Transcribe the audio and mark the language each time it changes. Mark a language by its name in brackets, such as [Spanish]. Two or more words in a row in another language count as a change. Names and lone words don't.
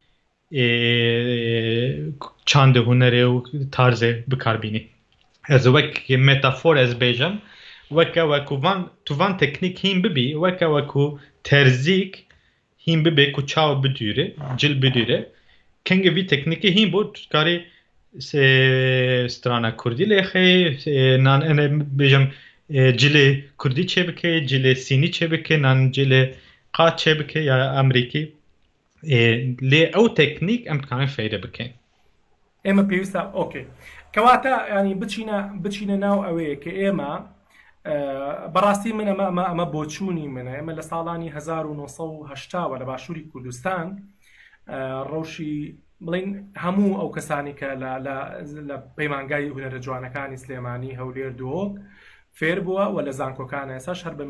[Kurdish] çandê hunerê û tarzê bikarbînî ez wek metafor ez bêjim weke tu van teknîk hîn bibî weke weku terzîk hîn bibe ku çawa bidûre cil bidûre kenge vî teknîkê hîn bû tu dikarî strana Kurdî lêxê nan bêjim cilê Kurdî çêbike cilê Sînî çêbike nan cilê qat çêbike ya Amerîkî lê ew teknîk em dikarin fêre bikin [Central Kurdish] ئێمە پێویستە ئۆکێ کەواتە ینی بچینە ناو ئەوەیە کە ئێمە بەڕاستی من ئەمە بۆچوونی منە ئێمە لە ساڵانی 1970 لە باشووری کوردستان ڕەوشی بڵین هەموو ئەو کەسانی کە لە پەیمانگای هونەرە جوانەکانی سلێمانی هەولێر دۆک فێر بووە و لە زانکۆکانە ئێساش هەر بە